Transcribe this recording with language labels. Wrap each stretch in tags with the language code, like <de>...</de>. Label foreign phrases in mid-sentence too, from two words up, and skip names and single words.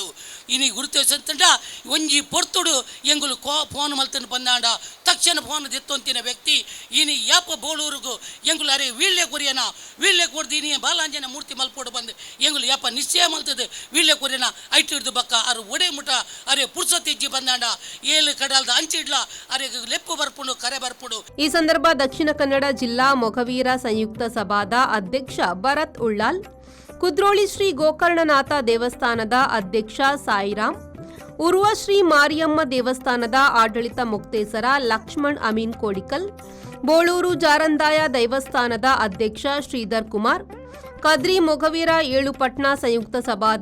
<tcy>ಇನಿ ಗುರುತಿಸಂತಂಡ ಒಂಜಿ ಪೊರ್ತುಡು ಎಂಗುಲು ಫೋನ್ ಮಲ್ತನ್ನು ಬಂದಾಂಡ ತಕ್ಷಣ ಫೋನ್ ದೆತ್ತೊಂತಿನ ವ್ಯಕ್ತಿ ಇನಿ ಯಾಪ ಬೋಳೂರುಗು ಎಂಗುಲು ಅರೆ ವೀಳ್ಳೆ ಕೊರಿಯನ ವೀಳ್ಳೆ ಕೊಡ್ದು ಇನಿ ಬಾಲಾಂಜನ ಮೂರ್ತಿ ಮಲ್ಪೋಡು ಬಂದು ಎಂಗುಲು ಯಾಪ ನಿಶ್ಚಯ ಮಲ್ತದೆ ವೀಳ್ಳೆ ಕೊರಿಯನ ಐಟ್ ಹಿಡ್ದು ಬಕ್ಕ ಅರು ಒಡೆ ಮುಟ ಅರೆ ಪುರ್ಸೊತ್ತೆಜ್ಜಿ ಬಂದಾಂಡ ಏಳು ಕಡಲ್ದ ಅಂಚಿಡ್ಲ ಅರೆ ಲೆಪ್ಪು ಬರ್ಪುಡು ಕರೆ ಬರ್ಪುಡು.</tcy> <kn>ಈ ಸಂದರ್ಭ ದಕ್ಷಿಣ ಕನ್ನಡ ಜಿಲ್ಲಾ ಮೊಗವೀರ ಸಂಯುಕ್ತ ಸಭಾದ ಅಧ್ಯಕ್ಷ ಭರತ್ ಉಳ್ಳಾಲ್, ಕುದ್ರೋಳಿ ಶ್ರೀ ಗೋಕರ್ಣನಾಥ ದೇವಸ್ಥಾನದ ಅಧ್ಯಕ್ಷ ಸಾಯಿರಾಮ್, ಉರ್ವ ಶ್ರೀ ಮಾರಿಯಮ್ಮ ದೇವಸ್ಥಾನದ ಆಡಳಿತ ಮುಕ್ತೇಸರ ಲಕ್ಷ್ಮಣ್ ಅಮೀನ್ ಕೋಡಿಕಲ್, ಬೋಳೂರು ಜಾರಂದಾಯ ದೇವಸ್ಥಾನದ ಅಧ್ಯಕ್ಷ ಶ್ರೀಧರ್ ಕುಮಾರ್, ಕದ್ರಿ ಮೊಗವೀರ ಏಳುಪಟ್ನ ಸಂಯುಕ್ತ ಸಭಾದ</kn>